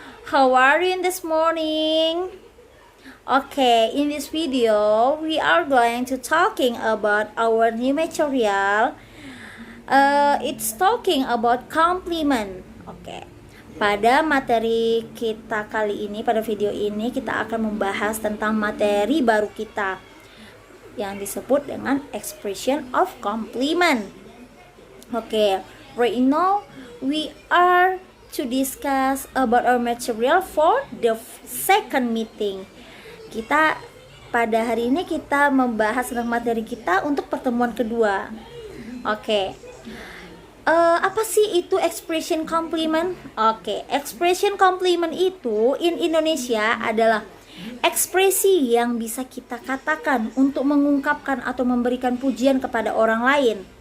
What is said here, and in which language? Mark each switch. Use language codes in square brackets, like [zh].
[en] How are you in this morning? Okay, in this video we are going to talking about our new material. It's talking about compliment. Okay. [id] Pada materi kita kali ini, pada video ini kita akan membahas tentang materi baru kita yang disebut dengan expression of compliment. [en] Okay, right now we are to discuss about our material for the second meeting. [id] Kita pada hari ini kita membahas tentang materi kita untuk pertemuan kedua. Okay. Apa sih itu expression compliment? Okay, expression compliment itu [en] in Indonesia [id] adalah ekspresi yang bisa kita katakan untuk mengungkapkan atau memberikan pujian kepada orang lain.